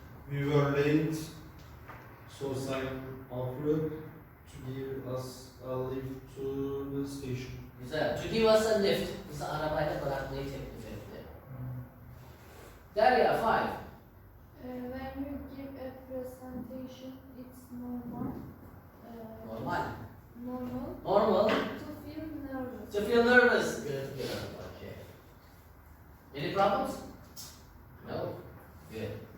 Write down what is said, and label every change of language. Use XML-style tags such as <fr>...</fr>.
<en>We were late, so Simon offered to give us a lift to the station. Güzel. To give us a lift.</en> <tr>Bizi arabayla bırakmayı teklif etti. Derya 5.</tr> <en>When you give a presentation, it's normal. Normal. Normal Normal. to feel nervous. To feel nervous. Good, good. Okay. Any problems? No? Good.</en>